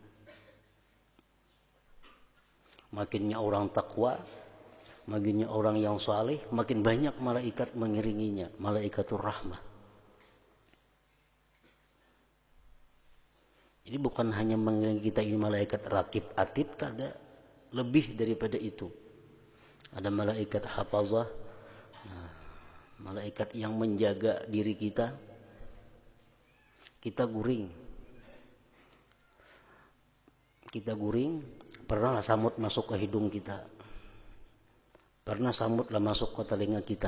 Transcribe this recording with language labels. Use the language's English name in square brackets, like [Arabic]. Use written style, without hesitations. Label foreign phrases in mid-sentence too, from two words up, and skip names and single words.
[Indonesian] Makinnya orang takwa, makinnya orang yang saleh, makin banyak malaikat mengiringinya, [Arabic] ملائكة الرحمة. [Indonesian] Jadi bukan hanya mengiringi kita ini malaikat rakib atid, ada lebih daripada itu. Ada malaikat hafazah, malaikat yang menjaga diri kita. [Banjar] Kita guring, pernah samut masuk ke hidung kita, pernah samutlah masuk ke telinga kita.